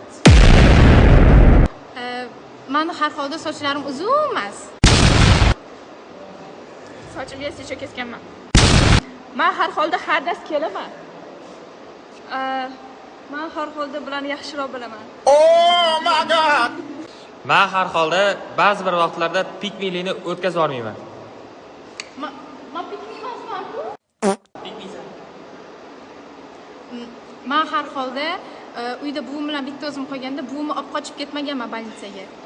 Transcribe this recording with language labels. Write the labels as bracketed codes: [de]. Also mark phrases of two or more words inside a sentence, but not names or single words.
[uz] Mani har holda sochlarim uzun emas. Sochimga secha kesganman. Men har holda har dast kelaman. Men har holda bularni yaxshiroq bilaman. [en] Oh my god. [uz] Men har holda ba'zi bir vaqtlarda piknikni o'tkazib olmayman. Men piknik emasman-ku. Pikniksan. Men har holda uyda buvim bilan bitta o'zim qolganda buvimni olib qochib ketmaganman больницаga.